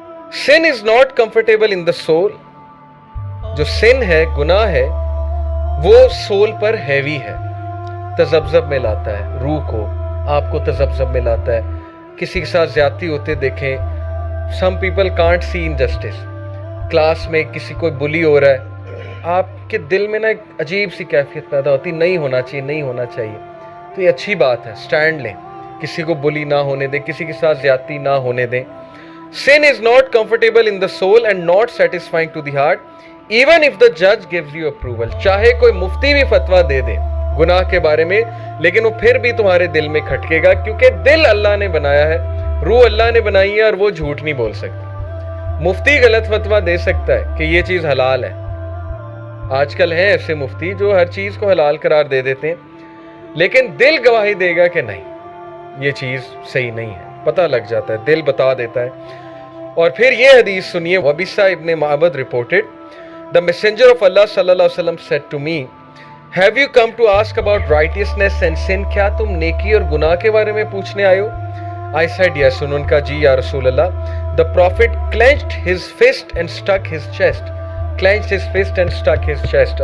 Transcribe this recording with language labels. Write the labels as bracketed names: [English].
[English] Sin is not comfortable in the soul. [Urdu] جو sin ہے، گناہ ہے، وہ سول پر ہیوی ہے، تذبذب میں لاتا ہے، روح کو، آپ کو تذبذب میں لاتا ہے. کسی کے ساتھ زیادتی ہوتے دیکھیں، some people can't see injustice. Class میں کسی کو بلی ہو رہا ہے، آپ کے دل میں نا ایک عجیب سی کیفیت پیدا ہوتی، نہیں ہونا چاہیے، نہیں ہونا چاہیے. تو یہ اچھی بات ہے، سٹینڈ لیں، کسی کو بلی نہ ہونے دیں، کسی کے ساتھ زیادتی نہ ہونے دیں. [English] Sin is not comfortable in the soul and not satisfying to the heart, even if the judge gives you approval. [Urdu] چاہے کوئی مفتی بھی فتویٰ دے دے گناہ کے بارے میں، لیکن وہ پھر بھی تمہارے دل میں کھٹکے گا، کیونکہ دل اللہ نے بنایا ہے، روح اللہ نے بنائی ہے، اور وہ جھوٹ نہیں بول سکتی. مفتی غلط فتویٰ دے سکتا ہے کہ یہ چیز حلال ہے. آج کل ہیں ایسے مفتی جو ہر چیز کو حلال قرار دے دیتے ہیں، لیکن دل گواہی دے گا کہ نہیں، یہ چیز صحیح نہیں ہے. پتہ لگ جاتا ہے، دل بتا دیتا ہے. اور پھر یہ حدیث سنیے، [English] وبیسہ ابن معبد reported, the messenger of Allah صلی اللہ علیہ وسلم said to me, have you come to ask about righteousness and sin? [Urdu] کیا تم نیکی اور گناہ کے بارے میں پوچھنے آئے ہو؟ [English] I said yes. [Urdu] انہوں نے کہا جی یا رسول اللہ. [English] The prophet clenched his fist and stuck his chest. Clenched his fist and stuck his chest.